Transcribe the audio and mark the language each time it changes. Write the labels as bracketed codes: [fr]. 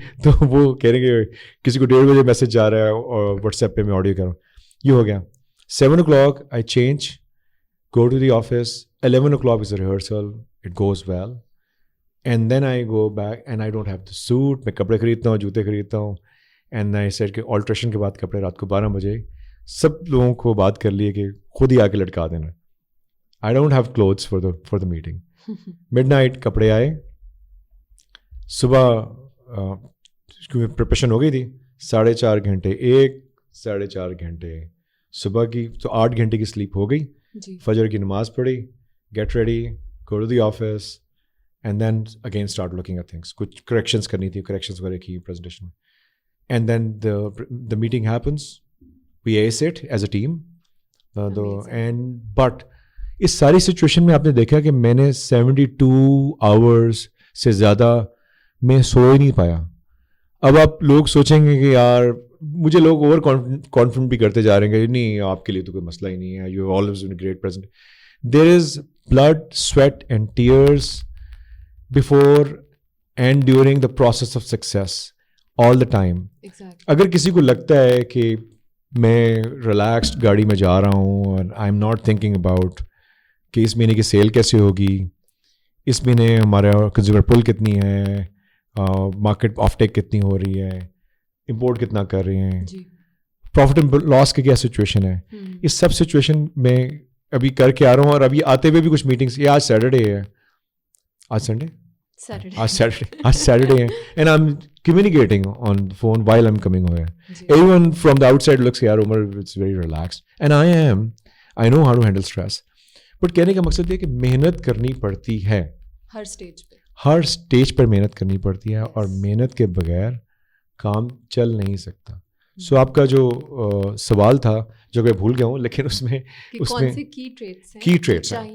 [ur] تو وہ کہہ رہے ہیں کہ کسی کو 1:30 بجے میسج جا رہا ہے اور واٹس ایپ پہ میں آڈیو کر رہا ہوں. یہ ہو گیا. [en] 7 o'clock I change, go to the office. 11 o'clock is a rehearsal. It goes well. And then I go back and I don't have the suit. [ur] میں کپڑے خریدتا ہوں, جوتے خریدتا ہوں. [en] And I said [ur] کہ آلٹریشن کے بعد کپڑے رات کو 12 بجے سب لوگوں کو بات کر لیے کہ خود ہی آ کے لٹکا دینا. [en] I don't have clothes for the meeting. [ur] Midnight کپڑے آئے. صبح کیونکہ پریپریشن ہو گئی تھی, 4.5 گھنٹے, 4.5 گھنٹے صبح کی, تو 8 گھنٹے کی سلیپ ہو گئی. فجر کی نماز پڑھی, [en] Get ready, go to the office, and then again start looking at things. [ur] کچھ کریکشنس کرنی تھی, کریکشنس وغیرہ کی پریزنٹیشن میں. [en] And then the meeting happens, we ace it as a team. [ur] And but اس ساری سچویشن میں آپ نے دیکھا کہ میں نے 72 hours سے زیادہ میں سو ہی نہیں پایا. اب آپ لوگ سوچیں گے کہ یار مجھے لوگ اوور کانفیڈنٹ بھی کرتے جا رہے ہیں کہ نہیں آپ کے لیے تو کوئی مسئلہ ہی نہیں ہے, [en] You always been great present. There is blood sweat and tears before and during the process of success all the time. [ur] اگر کسی کو لگتا ہے کہ میں ریلیکسڈ گاڑی میں جا رہا ہوں اور [en] I am not thinking about [ur] کہ اس مہینے کی سیل کیسے ہوگی, اس مہینے ہمارا کنزیومر پل کتنی ہے, مارکیٹ آف ٹیک کتنی ہو رہی ہے, امپورٹ کتنا کر رہے ہیں, پروفٹ اینڈ لاس کی کیا سچویشن ہے, اس سب سچویشن میں ابھی کر کے آ رہا ہوں. اور ابھی آتے ہوئے بھی کچھ میٹنگس, یہ آج سیٹرڈے ہے, آج سنڈے, آج سیٹرڈے ہے, [en] And I am communicating on the phone while I'm coming over. Everyone from the outside looks, yaar Umar, it's very relaxed, and I know how to handle stress. [ur] But کہنے کا مقصد یہ کہ محنت کرنی پڑتی ہے, ہر سٹیج پر محنت کرنی پڑتی ہے, اور محنت کے بغیر کام چل نہیں سکتا. سو آپ کا جو سوال تھا جو کہ بھول گیا ہوں, لیکن اس میں کی ٹریٹس ہیں.